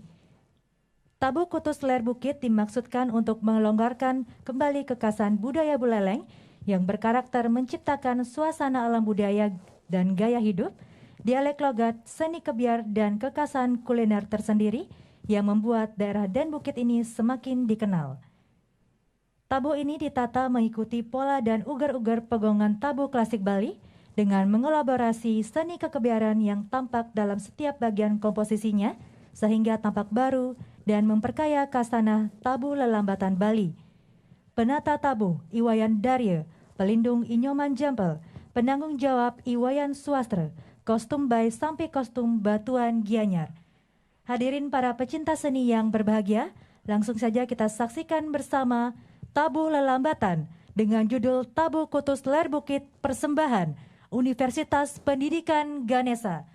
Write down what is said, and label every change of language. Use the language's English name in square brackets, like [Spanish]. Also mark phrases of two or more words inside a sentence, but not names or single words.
[Indonesian] Tabu Kutus Ler Bukit dimaksudkan untuk melonggarkan kembali kekhasan budaya Buleleng yang berkarakter menciptakan suasana alam budaya dan gaya hidup, dialek logat, seni kebiar, dan kekhasan kuliner tersendiri yang membuat daerah Den Bukit ini semakin dikenal. Tabu ini ditata mengikuti pola dan ugar-ugar pegongan tabu klasik Bali dengan mengelaborasi seni kekebiaran yang tampak dalam setiap bagian komposisinya sehingga tampak baru dan memperkaya khasanah tabu lelambatan Bali. Penata tabu Iwayan Darye, pelindung Inyoman Jempel, penanggung jawab Iwayan Swastra, kostum bay sampai kostum Batuan Gianyar. Hadirin para pecinta seni yang berbahagia, langsung saja kita saksikan bersama Tabu Lelambatan dengan judul Tabu Kutus Ler Bukit Persembahan Universitas Pendidikan Ganesha.